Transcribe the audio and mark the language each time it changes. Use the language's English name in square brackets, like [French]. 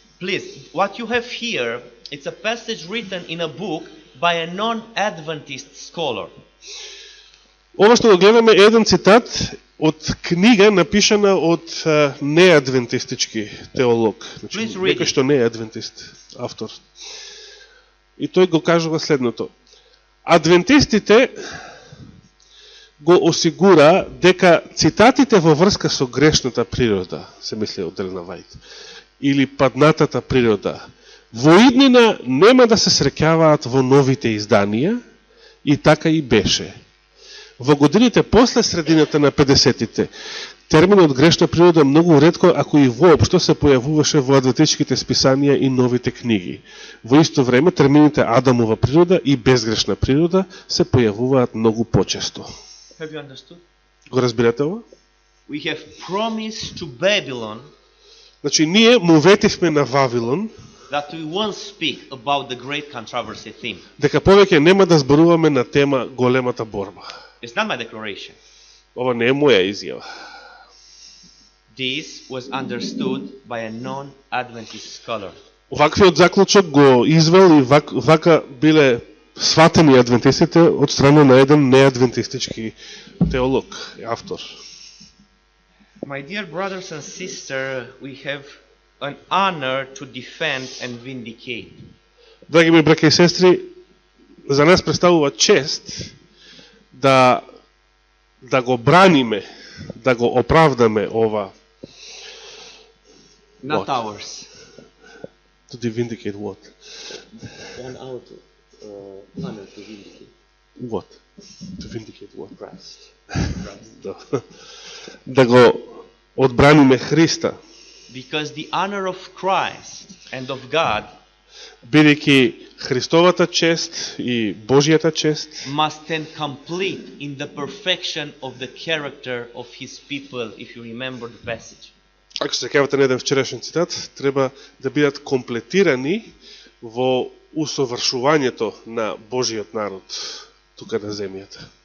[English] Please, what you have here, it's a passage written in a book by a non-Adventist scholar. [Macedonian] Ова што го гледаме е еден цитат од книга напишана од неадвентистички теолог. Значи, некој што не е адвентист автор. И тој го кажува следното. Адвентистите го осигура дека цитатите во врска со грешната природа, се мисли од Елена Вајт, или паднатата природа, во иднина нема да се среќаваат во новите изданија, и така и беше. Во годините после средината на 50-тите, терминот грешна природа многу ретко, ако и воопшто, се појавуваше во адвентистичките списанија и новите книги. Во исто време, термините Адамова природа и безгрешна природа се појавуваат многу почесто. [English] Have you understood? [Macedonian] Го разбирате ова? [English] We have promised to Babylon [Macedonian] Значи, ние му ветивме на Вавилон [English] that we won't speak about the great controversy theme. [Macedonian] дека повеќе нема да зборуваме на тема големата борба. [English] It's not my declaration. [Macedonian] Ова не е моја изјава. [English] This was understood by a non-Adventist scholar. [Macedonian] Ваквиот заклучок го извел и вака биле сватени адвентистите од страна на еден неадвентистички теолог, автор. [English] My dear brothers and sisters, we have an honor to defend and vindicate. [Macedonian] Драги мои браќа и сестри, за нас представува чест да го браниме, да го оправдаме ова. [English] Not ours. To vindicate what? One hour to honor to vindicate. What? To vindicate what? Christ. [Macedonian] Да го одбраниме Христа. [English] Because the honor of Christ and of God [Macedonian] бидејќи Христовата чест и Божјата чест [English] must stand complete in the perfection of the character of his people, if you remember the passage. [Macedonian] Ако се сеќавате на еден вчерашен цитат, треба да бидат комплетирани во усовршувањето на Божиот народ тука на земјата.